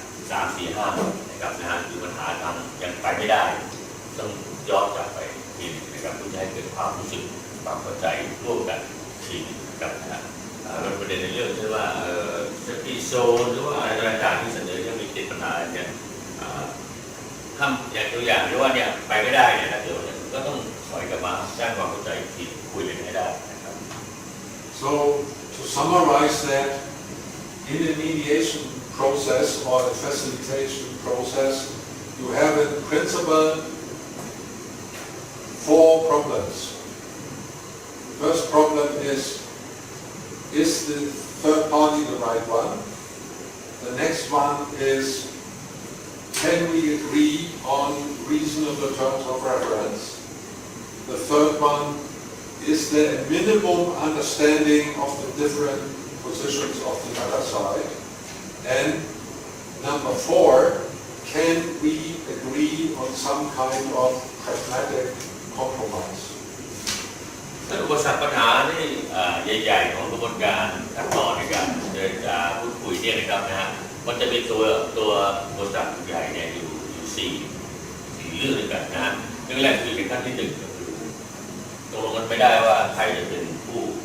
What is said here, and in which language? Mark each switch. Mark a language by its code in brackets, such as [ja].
[th] 3, 4, 5นะครับนะฮะคือปัญหาทางยังไปไม่ได้ต้องย้อนกลับไปทีนะครับเพื่อให้เกิดความรู้สึกความเข้าใจร่วมกันทีนะครับนะฮะแล้วประเด็นในเรื่องที่ว่าเซฟตี้โซนหรือว่าอะไรต่างๆที่เสนอยังมีติดปัญหาเนี่ยทำอย่างตัวอย่างที่ว่าเนี่ยไปไม่ได้เนี่ยนะเดี๋ยวก็ต้องถอยกลับมาสร้างความเข้าใจทีคุยกันให้ได้นะครับ [en] So to summarize that, in a mediation process or a facilitation process, you have in principle 4 problems. The first problem is the third party the right one? The next one is, can we agree on reasonable terms of reference? The third one, is there a minimum understanding of the different positions of the other side? And number 4, can we agree on some kind of pragmatic compromise? [th] อุปสรรคปัญหาที่ใหญ่ๆของกระบวนการขั้นตอนในการเจรจาพูดคุยเนี่ยนะครับนะฮะมันจะมีตัวอุปสรรคใหญ่เนี่ยอยู่4เรื่องด้วยกันนะฮะเรื่องแรกคือในขั้นที่1ก็คือตกลงกันไม่ได้ว่าใครจะเป็นผู้